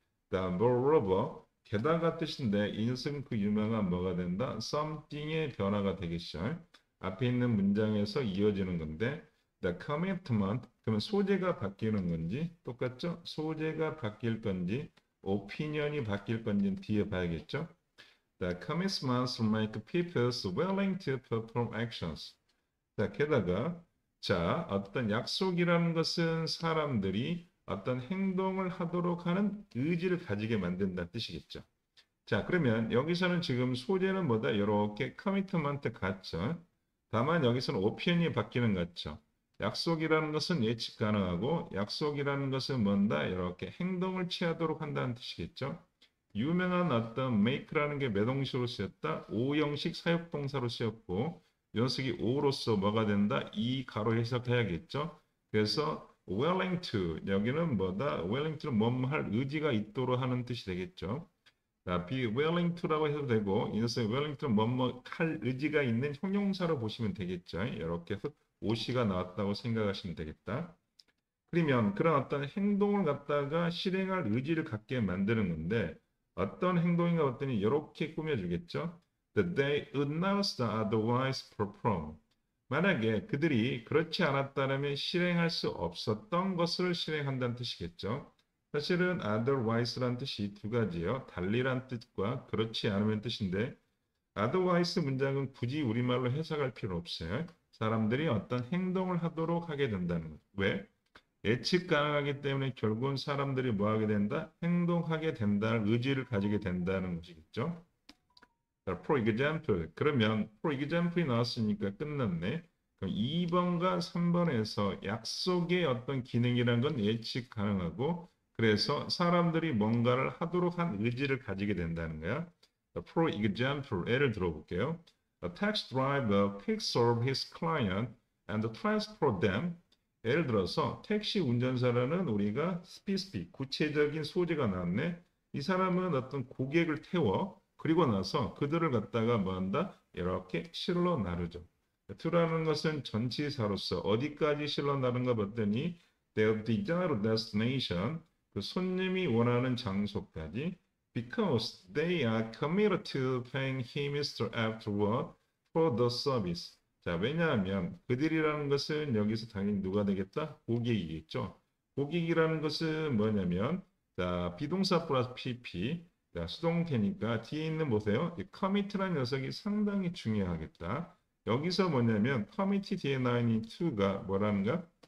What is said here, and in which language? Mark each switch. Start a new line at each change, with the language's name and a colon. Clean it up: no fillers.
Korean: moreover 게다가 뜻인데 이 녀석은 그 유명한 뭐가 된다? something의 변화가 되겠죠. 앞에 있는 문장에서 이어지는 건데 the commitment 그러면 소재가 바뀌는 건지 똑같죠? 소재가 바뀔 건지 opinion이 바뀔 건지 뒤에 봐야겠죠.
English: The commitments make people willing to perform actions.
Korean: 자, 게다가 자, 어떤 약속이라는 것은 사람들이 어떤 행동을 하도록 하는 의지를 가지게 만든다는 뜻이겠죠. 자, 그러면 여기서는 지금 소재는 뭐다? 이렇게 커미트먼트 같죠. 다만 여기서는 오피언이 바뀌는 것 같죠. 약속이라는 것은 예측 가능하고 약속이라는 것은 뭔다? 이렇게 행동을 취하도록 한다는 뜻이겠죠. 유명한 어떤 make라는 게 매동식으로 쓰였다. 오형식 사역동사로 쓰였고 연습이 오로서 뭐가 된다? 이 가로 해석해야겠죠. 그래서 willing to 여기는 뭐다? willing to는 뭐뭐 할 의지가 있도록 하는 뜻이 되겠죠. 자, be willing to라고 해도 되고 이 녀석이 willing to는 뭐뭐 할 의지가 있는 형용사로 보시면 되겠죠. 이렇게 해서 OC가 나왔다고 생각하시면 되겠다. 그러면 그런 어떤 행동을 갖다가 실행할 의지를 갖게 만드는 건데 어떤 행동인가 봤더니 이렇게 꾸며주겠죠.
English: That they would not otherwise perform.
Korean: 만약에 그들이 그렇지 않았다면 실행할 수 없었던 것을 실행한다는 뜻이겠죠. 사실은 otherwise란 뜻이 두 가지예요. 달리란 뜻과 그렇지 않으면 뜻인데 otherwise 문장은 굳이 우리말로 해석할 필요 없어요. 사람들이 어떤 행동을 하도록 하게 된다는 거죠. 왜? 예측 가능하기 때문에 결국은 사람들이 뭐 하게 된다? 행동하게 된다는 의지를 가지게 된다는 것이겠죠.
English: 자, for example.
Korean: 그러면 for example이 나왔으니까 끝났네. 그럼 2번과 3번에서 약속의 어떤 기능이란 건 예측 가능하고 그래서 사람들이 뭔가를 하도록 한 의지를 가지게 된다는 거야. 자, for example, 예를 들어볼게요.
English: A taxi driver picks up his client and transports them.
Korean: 예를 들어서 택시 운전사라는 우리가 스피스피 구체적인 소재가 나왔네. 이 사람은 어떤 고객을 태워 그리고 나서 그들을 갖다가 뭐 한다? 이렇게 실러 나르죠. to라는 것은 전치사로서 어디까지 실러 나른가 봤더니
English: their desired destination
Korean: 그 손님이 원하는 장소까지
English: because they are committed to paying him afterward for the service.
Korean: 자, 왜냐하면 그들이라는 것은 여기서 당연히 누가 되겠다? 고객이겠죠. 고객이라는 것은 뭐냐면 자, 비동사 플러스 PP 자, 수동태니까 뒤에 있는 보세요. 이 commit라는 녀석이 상당히 중요하겠다. 여기서 뭐냐면 commit 뒤에 나와 있는 to가 뭐라는가?